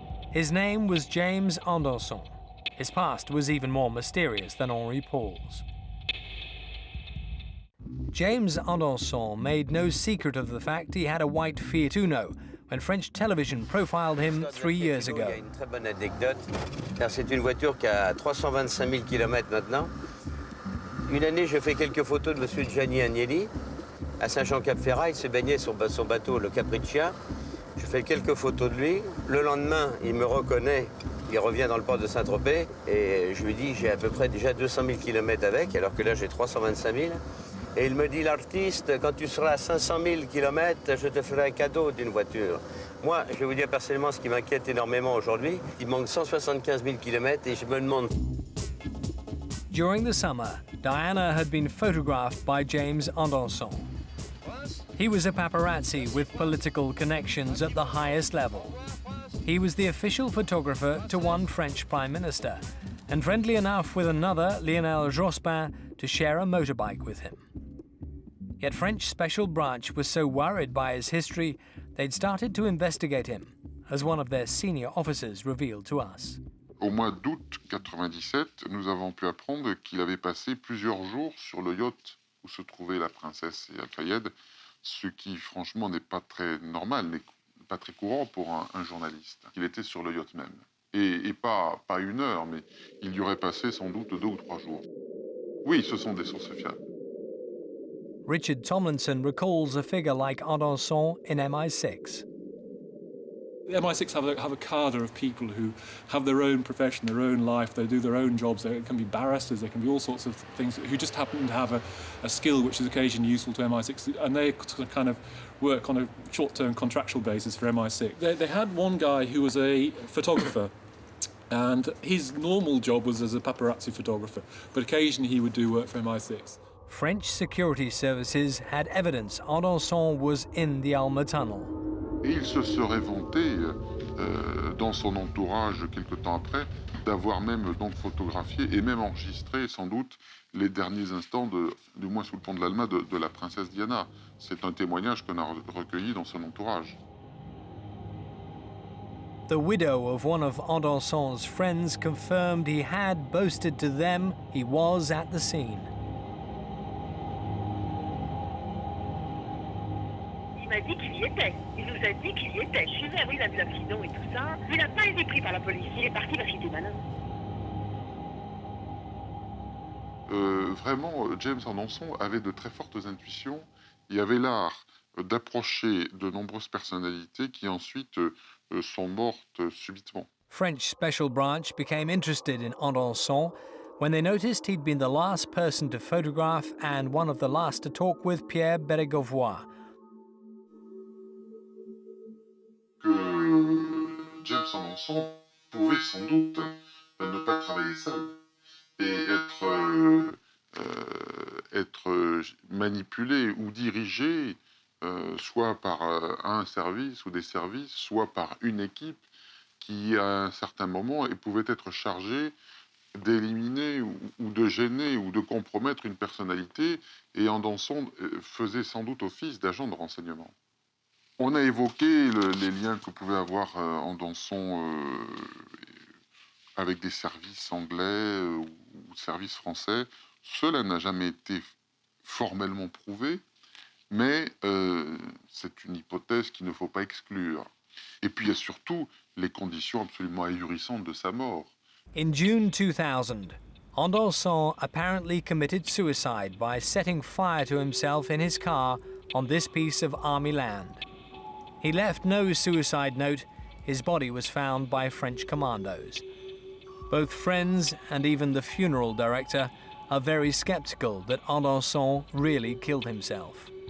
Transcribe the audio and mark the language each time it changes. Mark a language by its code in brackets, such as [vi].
[en] His name was James Anderson. His past was even more mysterious than Henri Paul's. James Anderson made no secret of the fact he had a white Fiat Uno when French television profiled him 3 years ago. [fr] Il y a une très bonne anecdote, car c'est une voiture qui a 325 000 km maintenant. Une année, je fais quelques photos de M. Gianni Agnelli à Saint-Jean-Cap-Ferrat. Il se baignait sur son bateau, le Capriccia. Je fais quelques photos de lui. Le lendemain, il me reconnaît. Il revient dans le port de Saint-Tropez. Et je lui dis, j'ai à peu près déjà 200 000 km avec, alors que là, j'ai 325 000. Et il me dit, l'artiste, quand tu seras à 500 000 km, je te ferai un cadeau d'une voiture. Moi, je vais vous dire personnellement ce qui m'inquiète énormément aujourd'hui. Il manque 175 000 km et je me demande... [en] During the summer, Diana had been photographed by James Anderson. He was a paparazzi with political connections at the highest level. He was the official photographer to one French Prime Minister, and friendly enough with another, Lionel Jospin, to share a motorbike with him. Yet French Special Branch was so worried by his history, they'd started to investigate him, as one of their senior officers revealed to us. [fr] Au mois d'août 97, nous avons pu apprendre qu'il avait passé plusieurs jours sur le yacht où se trouvait la princesse Al Fayed, ce qui franchement n'est pas très normal, n'est pas très courant pour un journaliste. Il était sur le yacht même. Et pas 1 heure, mais il y aurait passé sans doute 2 ou 3 jours. Oui, ce sont des sources fiables. [en] Richard Tomlinson recalls a figure like Anderson in MI6. The MI6 have a cadre of people who have their own profession, their own life, they do their own jobs. They can be barristers, they can be all sorts of things, who just happen to have a skill which is occasionally useful to MI6, and they kind of work on a short-term contractual basis for MI6. They had one guy who was a photographer, and his normal job was as a paparazzi photographer, but occasionally he would do work for MI6. French security services had evidence Anderson was in the Alma Tunnel. [fr] Et il se serait vanté, dans son entourage, quelque temps après, d'avoir même donc photographié et même enregistré, sans doute, les derniers instants, du moins sous le pont de l'Alma, de la princesse Diana. C'est un témoignage qu'on a recueilli dans son entourage. [en] The widow of one of Anderson's friends confirmed he had boasted to them he was at the scene. [fr] Il m'a dit qu'il y était. Il nous a dit qu'il y était. Je suis venue, oui, il a vu l'accident et tout ça. Mais il n'a pas été pris par la police. Il est parti parce qu'il était malin. Vraiment, James Anderson avait de très fortes intuitions. Il avait l'art d'approcher de nombreuses personnalités qui ensuite sont mortes subitement. [en] French Special Branch became interested in Anderson when they noticed he'd been the last person to photograph and one of the last to talk with Pierre Bérégovoy. [fr] James Anderson pouvait sans doute ne pas travailler seul et être manipulé ou dirigé soit par un service ou des services, soit par une équipe qui, à un certain moment, pouvait être chargée d'éliminer ou de gêner ou de compromettre une personnalité, et Anderson faisait sans doute office d'agent de renseignement. On a évoqué les liens que pouvait avoir Anderson avec des services anglais ou services français. Cela n'a jamais été formellement prouvé, Mais c'est une hypothèse qu'il ne faut pas exclure. Et puis il y a surtout les conditions absolument ahurissantes de sa mort. [en] In June 2000, Anderson apparently committed suicide by setting fire to himself in his car on this piece of army land. He left no suicide note. His body was found by French commandos. Both friends and even the funeral director are very skeptical that Anderson really killed himself.